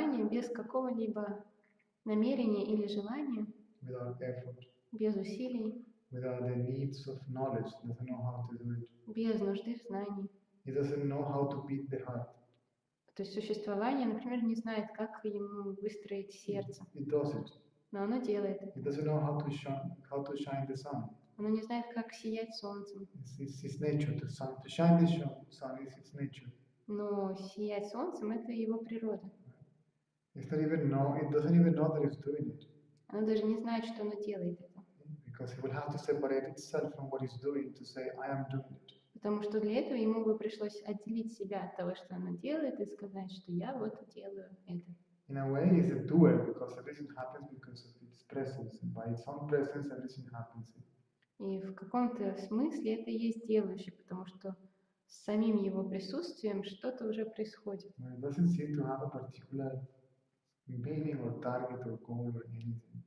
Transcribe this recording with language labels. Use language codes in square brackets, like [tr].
[ru] без какого-либо намерения или желания, [en] without effort, [ru] без усилий, [en] without the needs of knowledge, doesn't know how to do it. [ru] без нужды в знании. [en] He doesn't know how to beat the heart. [ru] То есть существование, например, не знает, как ему выстроить сердце, [en] It does it. [ru] но оно делает это. [en] He doesn't know how to shine the sun. [ru] Оно не знает, как сиять солнцем. [en] It's his nature to shine the sun is its nature. [ru] Но сиять солнцем – это его природа. [en] It doesn't even know that it's doing it. [ru] Оно даже не знает, что оно делает это. [en] Because it will have to separate itself from what it's doing to say, I am doing it. [ru] Потому что для этого ему бы пришлось отделить себя от того, что оно делает, и сказать, что я вот делаю это. [en] In a way, it's a doer because everything happens because of its presence. And by its own presence, everything happens. [ru] И в каком-то смысле это и есть делающий, потому что с самим его присутствием что-то уже происходит. [en] It doesn't seem to have a particular meaning or target or goal or anything.